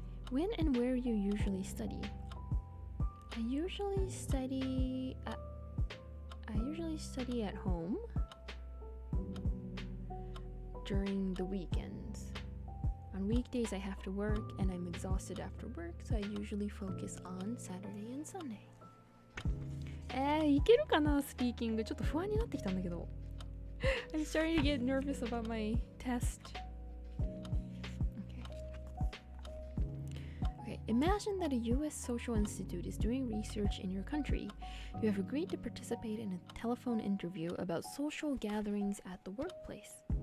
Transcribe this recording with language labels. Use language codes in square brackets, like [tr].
[en] When and where you usually study? I usually study at home during the weekends. On weekdays I have to work and I'm exhausted after work, so I usually focus on Saturday and Sunday. [ja] いけるかなスピーキング。ちょっと不安になってきたんだけど。 [en] I'm starting to get nervous about my test. Okay, imagine that a US social institute is doing research in your country. You have agreed to participate in a telephone interview about social gatherings at the workplace.